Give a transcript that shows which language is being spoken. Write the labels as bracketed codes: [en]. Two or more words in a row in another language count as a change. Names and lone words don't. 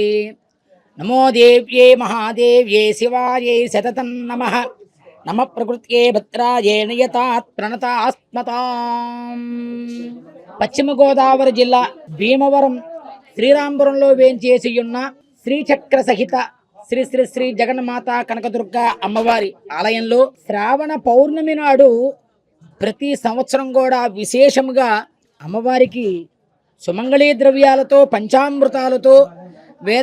[sa] नमो देव्ये महादेव्ये शिवायै सततं नमः। नमः प्रकृत्ये भद्राये नियतात् प्रणतास्मताम्। [te] పశ్చిమ గోదావరి జిల్లా భీమవరం శ్రీరాంపురంలో వేంచేసి ఉన్న శ్రీచక్ర సహిత శ్రీ శ్రీ శ్రీ జగన్మాత కనకదుర్గ అమ్మవారి ఆలయంలో శ్రావణ పౌర్ణమి నాడు ప్రతి సంవత్సరం కూడా విశేషంగా అమ్మవారికి సుమంగళీ ద్రవ్యాలతో పంచామృతాలతో వేద